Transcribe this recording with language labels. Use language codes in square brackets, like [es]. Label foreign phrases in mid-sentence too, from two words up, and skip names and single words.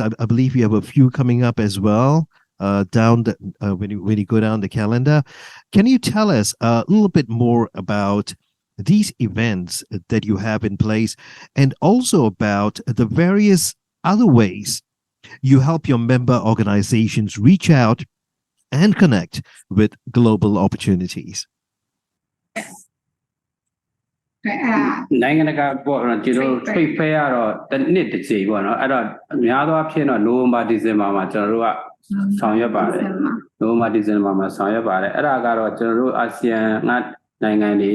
[en] I believe you have a few coming up as well. Down the when you go down the calendar, can you tell us a little bit more about these events that you have in place, and also about the various other ways you help your member organizations reach out and connect with global opportunities? [my] နိုင်ငံတကာပေါ့နော်ကျွန်တော် [en] trade fair [my] ကတော့တစ်နှစ်တစ်ကြိမ်ပေါ့နော်အဲ့တော့အများသောအားဖြင့်တော့နိုဝင်ဘာဒီဇင်ဘာမှာကျွန်တော်တို့ကဆောင်ရွက်ပါတယ်နိုဝင်ဘာဒီဇင်ဘာမှာဆောင်ရွက်ပါတယ်အဲ့ဒါကတော့ကျွန်တော်တို့အာဆီယံနိုင်ငံတွေ